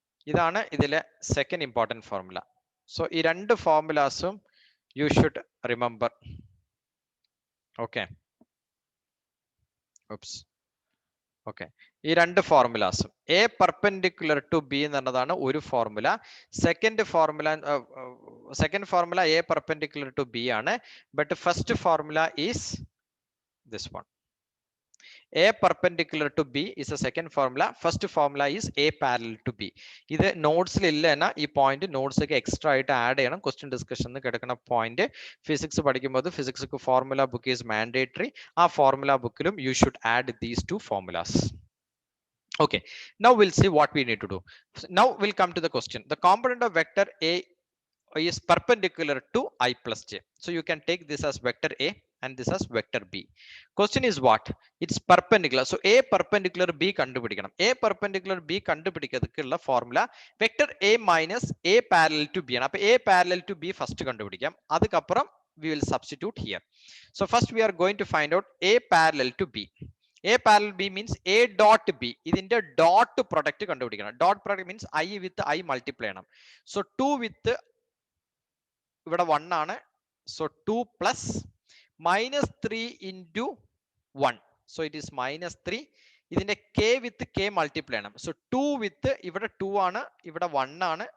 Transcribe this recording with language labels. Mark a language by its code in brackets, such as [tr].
[ml] ഇതാണ് ഇതിലെ second important formula. So ഈ രണ്ട് ഫോർമുലാസും [en] you should remember. Okay, oops. [ml] Okay, ഈ രണ്ട് ഫോർമുലാസും A perpendicular to B എന്നതാണ് ഒരു formula. Second formula A perpendicular to B ആണ്. [en] But first formula is this one. A perpendicular to B is the second formula. First formula is A parallel to B. [ml] ഇത് നോട്ട്സിൽ ഇല്ല എന്നാ ഈ point notes ഒക്കെ extra ആയിട്ട് add ചെയ്യണം. Question ഡിസ്കഷനിൽ കിടക്കുന്ന point physics പഠിക്കുമ്പോൾ [en] Physics formula book is mandatory. [ml] ആ formula ബുക്കിലും [en] you should add these two formulas. Okay, now we'll see what we need to do. Now we'll come to the question. The component of vector A is perpendicular to I plus j. So you can take this as vector A and this as vector B. Question is what? It's perpendicular. [ml] So A perpendicular B കണ്ടുപിടിക്കണം. A perpendicular B കണ്ടുപിടിക്കുന്നതിനുള്ള formula [en] vector A minus A parallel to B [ml] ആണ്. അപ്പോൾ A parallel to B first കണ്ടുപിടിക്കാം. അതുക്കപ്പുറം [en] we will substitute here. So first we are going to find out A parallel to B. A parallel B means A dot B. [ml] ഇതിന്റെ dot product കണ്ടുപിടിക്കണം. [en] Dot product means I with I [ml] multiply ചെയ്യണം. [en] So 2 with ഇവിടെ 1 ആണ്. So 2 plus minus 3 into 1. So it is minus 3. [ml] ഇതിന്റെ K with K multiply ചെയ്യണം. So 2 with ഇവിടെ 2 ആണ്, ഇവിടെ 1 ആണ്.